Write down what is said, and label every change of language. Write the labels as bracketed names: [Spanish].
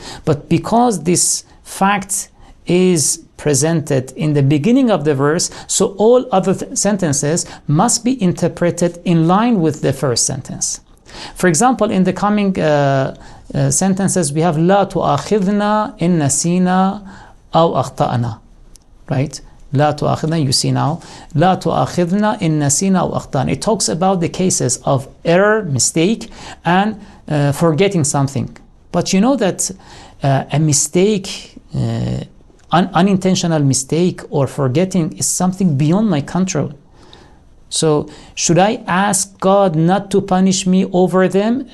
[English] But because this fact is presented in the beginning of the verse, so all other sentences must be interpreted in line with the first sentence. For example, in the coming sentences, we have [Arabic] لا تؤاخذنا إن نسينا أو أخطأنا, [English] right? [Arabic] لا تؤاخذنا, [English] you see now, [Arabic] لا تؤاخذنا إن نسينا أو أخطأنا. [English] It talks about the cases of error, mistake, and forgetting something. But you know that a mistake, unintentional mistake or forgetting is something beyond my control. So should I ask God not to punish me over them?